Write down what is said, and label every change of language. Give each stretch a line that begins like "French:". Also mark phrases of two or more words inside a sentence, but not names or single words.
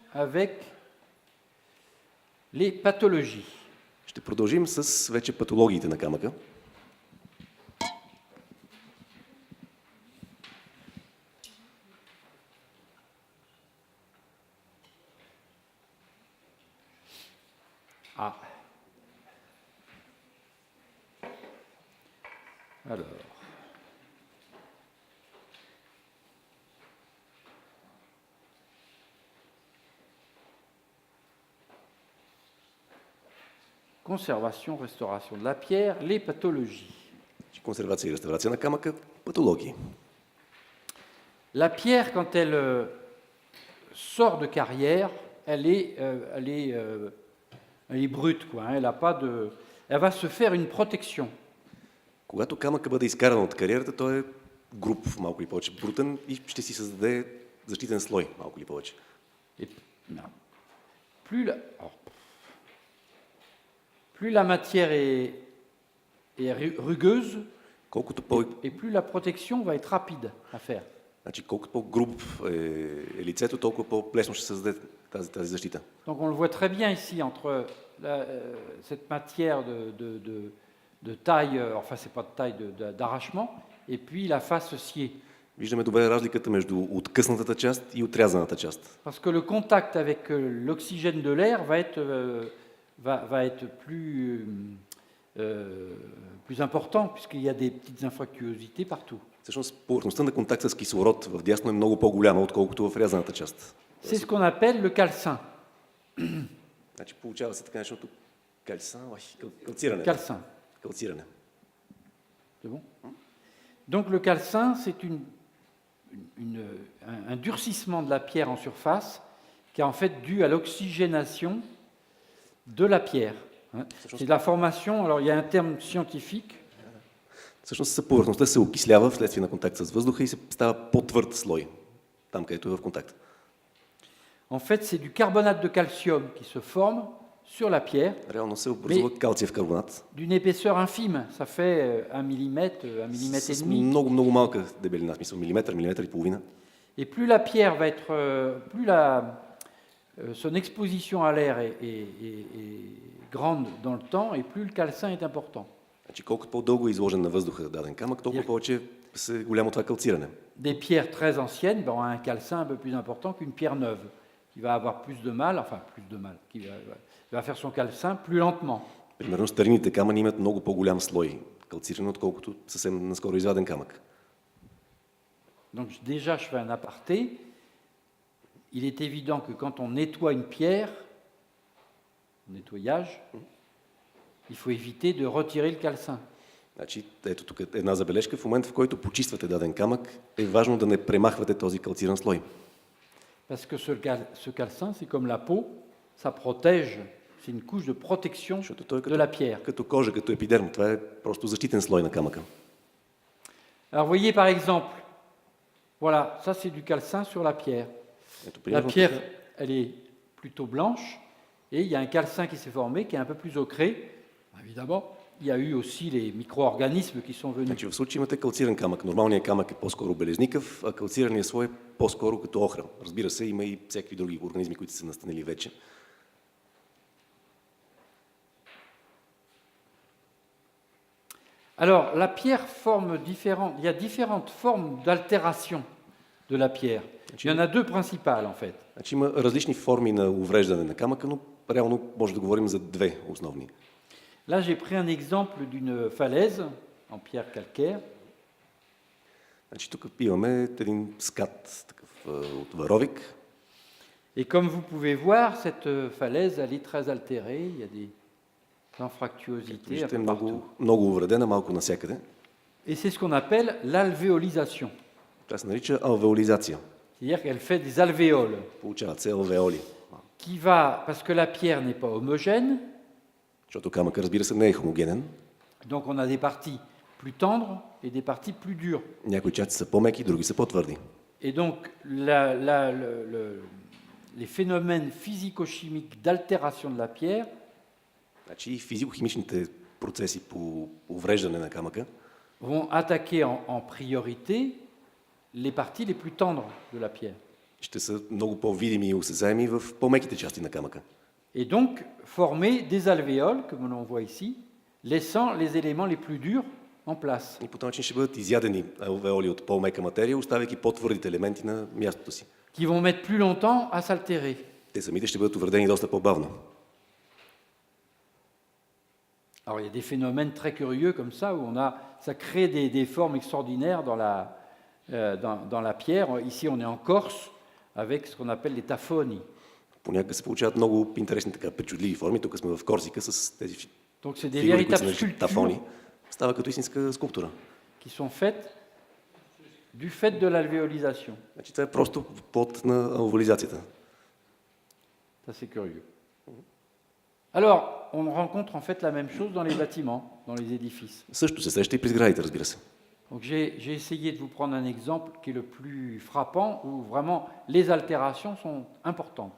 French: avec les pathologies.
Bulgarian: Ще продължим с вече патологиите на камъка.
French: Ah. Alors. Conservation, restauration de la pierre, les pathologies.
Bulgarian: Консервация и реставрация на камъка, патологии.
French: La pierre, quand elle sort de carrière, elle est brute, quoi. Elle a pas de, elle va se faire une protection.
Bulgarian: Когато камъка бъде изкаран от кариерата, той е груб, малко или повече брутен и ще си създаде защитен слой, малко или повече.
French: Et, non. Plus la matière est rugueuse, et plus la protection va être rapide à faire.
Bulgarian: Значи, колкото по-груб е лицето, толкова по-лесно ще създаде тази защита.
French: Donc on le voit très bien ici entre cette matière de taille, enfin c'est pas de taille d'arrachement, et puis la face sciée.
Bulgarian: Виждаме добре разликата между откъснатата част и отрязаната част.
French: Parce que le contact avec l'oxygène de l'air va être plus important, puisqu'il y a des petites infractuosités partout.
Bulgarian: Всъщност, повърхността на контакт с кислород в дясно е много по-голяма, отколкото в рязаната част.
French: C'est ce qu'on appelle le calcin.
Bulgarian: Значи, получава се така нещото калциране. Калциране.
French: C'est bon? Donc le calcin, c'est un durcissement de la pierre en surface qui est en fait dû à l'oxygénation de la pierre. C'est de la formation, alors il y a un terme scientifique.
Bulgarian: Всъщност повърхността се окислява вследствие на контакт с въздуха и се става по-твърд слой, там където е в контакт.
French: En fait, c'est du carbonate de calcium qui se forme sur la pierre.
Bulgarian: Реално се образува калциев карбонат.
French: D'une épaisseur infime, ça fait 1 millimètre, 1 millimètre et demi.
Bulgarian: Много малка дебелина, в смисъл милиметър, милиметър и половина.
French: Et plus la pierre va être, son exposition à l'air est grande dans le temps, et plus le calcin est important.
Bulgarian: Значи, колкото по-дълго е изложен на въздуха даден камък, толкова повече е голямо това калциране.
French: Des pierres très anciennes ont un calcin un peu plus important qu'une pierre neuve, qui va avoir plus de mal, qui va faire son calcin plus lentement.
Bulgarian: Примерно старинните камъни имат много по-голям слой калциране, отколкото съвсем наскоро изваден камък.
French: Donc déjà, je fais un aparté. Il est évident que quand on nettoie une pierre, nettoyage, il faut éviter de retirer le calcin.
Bulgarian: Значи, ето тук една забележка. В момента, в който почиствате даден камък, е важно да не премахвате този калциран слой.
French: Parce que ce calcin, c'est comme la peau, ça protège, c'est une couche de protection de la pierre.
Bulgarian: Като кожа, като епидерм, това е просто защитен слой на камъка.
French: Alors, voyez par exemple, voilà, ça c'est du calcin sur la pierre. La pierre, elle est plutôt blanche, et il y a un calcin qui s'est formé, qui est un peu plus ocré. Évidemment, il y a eu aussi les micro-organismes qui sont venus.
Bulgarian: Значи, в случай имате калциран камък. Нормалният камък е по-скоро белезникъв, а калцираният слой е по-скоро като охра. Разбира се, има и всякакви други организми, които са настанили вече.
French: Alors, la pierre forme différentes. Il y a différentes formes d'altération de la pierre. Il y en a deux principales, en fait.
Bulgarian: Значи, има различни форми на увреждане на камъка, но реално може да говорим за две основни.
French: Là, j'ai pris un exemple d'une falaise en pierre calcaire.
Bulgarian: Значи, тук имаме един скат такъв, от варовик.
French: Et comme vous pouvez voir, cette falaise, elle est très altérée. Il y a des infractuosités un peu partout.
Bulgarian: Много увредена, малко навсякъде.
French: Et c'est ce qu'on appelle l'alvéolisation.
Bulgarian: Това се нарича алвеолизация.
French: C'est-à-dire qu'elle fait des alvéoles.
Bulgarian: Получават се алвеоли.
French: Qui va, parce que la pierre n'est pas homogène.
Bulgarian: Защото камъка, разбира се, не е хомогенен.
French: Donc on a des parties plus tendres et des parties plus dures.
Bulgarian: Някои части са по-меки, други са по-твърди.
French: Et donc les phénomènes physico-chimiques d'altération de la pierre,
Bulgarian: значи физико-химичните процеси по увреждане на камъка
French: vont attaquer en priorité les parties les plus tendres de la pierre.
Bulgarian: ще са много по-видими и осезаеми в по-меките части на камъка.
French: Et donc former des alvéoles, comme l'on voit ici, laissant les éléments les plus durs en place.
Bulgarian: И по този начин ще бъдат изядени алвеоли от по-мека материя, оставяйки по-твърдите елементи на мястото си.
French: Qui vont mettre plus longtemps à s'altérer.
Bulgarian: Те самите ще бъдат увредени доста по-бавно.
French: Alors il y a des phénomènes très curieux comme ça, où ça crée des formes extraordinaires dans la pierre. Ici on est en Corse, avec ce qu'on appelle les tafoni.
Bulgarian: Понякога се получават много интересни така причудливи форми. Тук сме в Корсика с тези
French: Donc c'est des
Bulgarian: фигури, които се
French: véritables
Bulgarian: наричат тафони.
French: sculptures
Bulgarian: Става като истинска скулптура.
French: qui sont faites du fait de l'alvéolisation.
Bulgarian: Значи това е просто плод на алвеолизацията.
French: Ça c'est curieux. Alors, on rencontre en fait la même chose dans les bâtiments, dans les édifices.
Bulgarian: Също се среща и при сградите, разбира се.
French: Donc j'ai essayé de vous prendre un exemple qui est le plus frappant, où vraiment les altérations sont importantes.